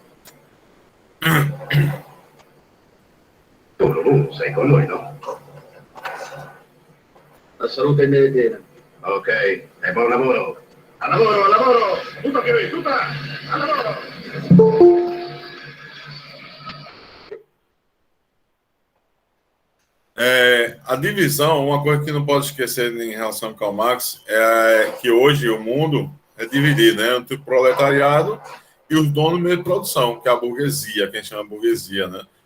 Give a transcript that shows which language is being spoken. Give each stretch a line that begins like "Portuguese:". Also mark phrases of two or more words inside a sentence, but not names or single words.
Italian: Tu, Lulu, sei con noi, no? La salute è meritera. Ok, e buon lavoro. Al lavoro, al lavoro! Tutto che tutta! Al lavoro!
Portuguese: A divisão, uma coisa que não pode esquecer em relação ao Karl Marx é que hoje o mundo é dividido, né, entre o proletariado e os donos do meio de produção, que é a burguesia, que a gente chama de burguesia, né?